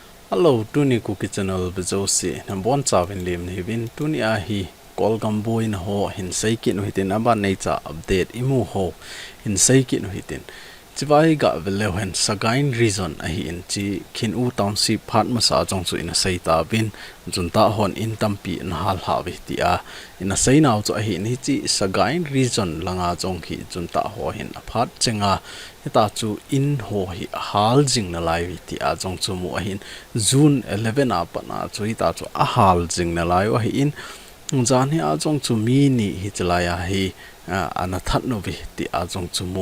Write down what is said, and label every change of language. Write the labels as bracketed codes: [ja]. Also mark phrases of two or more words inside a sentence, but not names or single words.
[en] Hello, [tcz] tuni KUKI channel bezosi nambon chawin lim ni bin tuni a hi Kol Gam Boi Na ho hin saiki no hitin aba [en] nature update [tcz] imu ho hin saiki no hitin chibai ga velehen sagain reason a hi in chi khin u township phat ma sa jong chu in sai ta bin junta hon in tampi in hal ha vi ti a in sai naw chu a hi ni chi sagain reason langa jong hi junta ho hin a phat chenga ta chu in ho hi hal jing na lai vi ti a jong chu mu a hin June 11 a pa na chu ta chu a hal jing na lai wa hi in zan hi a jong chu mi ni hi chlaya hi ana that no vi ti a jong chu mu